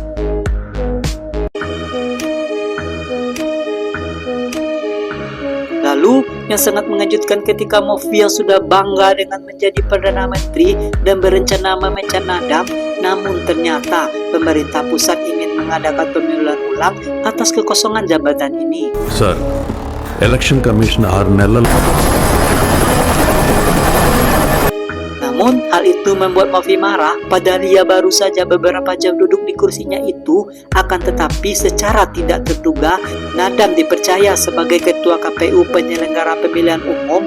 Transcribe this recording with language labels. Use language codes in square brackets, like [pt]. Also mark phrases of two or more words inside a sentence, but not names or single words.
[id] Lalu, yang sangat mengejutkan ketika Mofi yang sudah bangga dengan menjadi Perdana Menteri dan berencana memecat Nadam, namun ternyata pemerintah pusat ingin mengadakan pemilihan ulang atas kekosongan jabatan ini. [en] Sir election commission [te] 6 నెలలు [id] Namun, hal itu membuat Mofi marah, padahal ia baru saja beberapa jam duduk di kursinya itu. Akan tetapi secara tidak terduga, Nadam dipercaya sebagai ketua KPU penyelenggara pemilihan umum.